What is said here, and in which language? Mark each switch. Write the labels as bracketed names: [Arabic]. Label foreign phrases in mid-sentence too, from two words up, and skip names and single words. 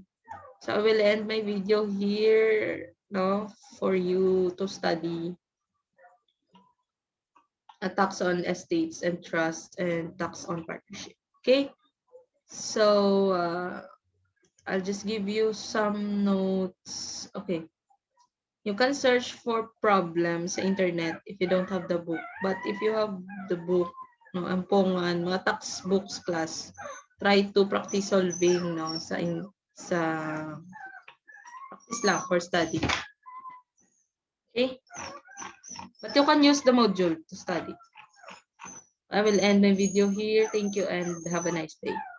[English] So I will end my video here, no, for you to study a tax on estates and trust and tax on partnership. Okay, so I'll just give you some notes. Okay, you can search for problems sa internet if you don't have the book. But if you have the book, no, ampongan, mga textbooks class, try to practice solving, no, sa practice lang for study. Okay? But you can use the module to study. I will end my video here. Thank you and have a nice day.